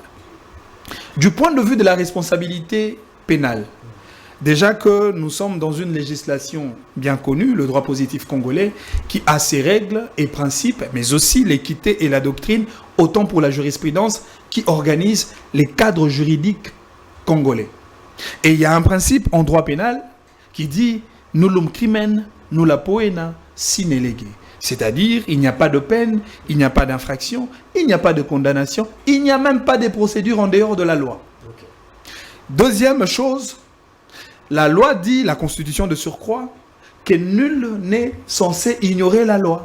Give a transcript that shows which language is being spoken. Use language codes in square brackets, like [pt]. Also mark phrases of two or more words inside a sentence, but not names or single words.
[fr] Du point de vue de la responsabilité pénale, déjà que nous sommes dans une législation bien connue, le droit positif congolais, qui a ses règles et principes, mais aussi l'équité et la doctrine, autant pour la jurisprudence qui organise les cadres juridiques congolais. Et il y a un principe en droit pénal qui dit « [la] nullum crimen, nulla poena, sine lege ». [fr] C'est-à-dire, il n'y a pas de peine, il n'y a pas d'infraction, il n'y a pas de condamnation, il n'y a même pas de procédure en dehors de la loi. Okay. Deuxième chose, la loi dit, la Constitution de surcroît, que nul n'est censé ignorer la loi.